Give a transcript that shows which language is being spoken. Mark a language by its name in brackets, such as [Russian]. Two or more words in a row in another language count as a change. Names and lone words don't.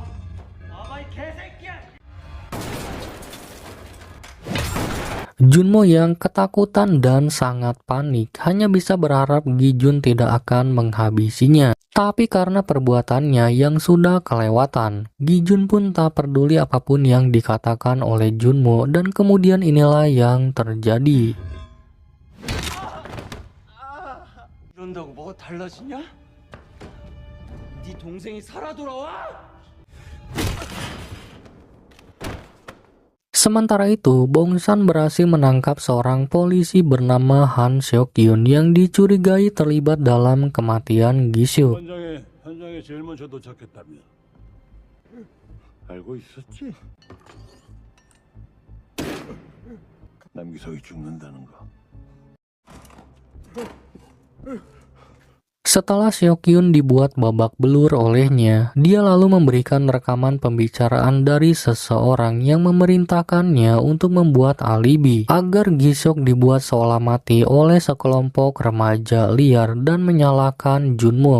[Indonesian] Junmo yang ketakutan dan sangat panik hanya bisa berharap Gi-jun tidak akan menghabisinya. Tapi karena perbuatannya yang sudah kelewatan, Gi-jun pun tak peduli apapun yang dikatakan oleh Junmo dan kemudian inilah yang terjadi. [Korean] 이런다고 뭐가 달라지냐? 네 동생이 살아 돌아와? [Indonesian] Sementara itu, Bongsan berhasil menangkap seorang polisi bernama Han Seok-kyun yang dicurigai terlibat dalam kematian Gi-suk. [Korean] 현장에 제일 먼저 도착했다며. 알고 있었지? 남기석이 죽는다는 거. [Indonesian] Setelah Seok-kyun dibuat babak belur olehnya, dia lalu memberikan rekaman pembicaraan dari seseorang yang memerintahkannya untuk membuat alibi agar Gi-suk dibuat seolah mati oleh sekelompok remaja liar dan menyalahkan Junmo.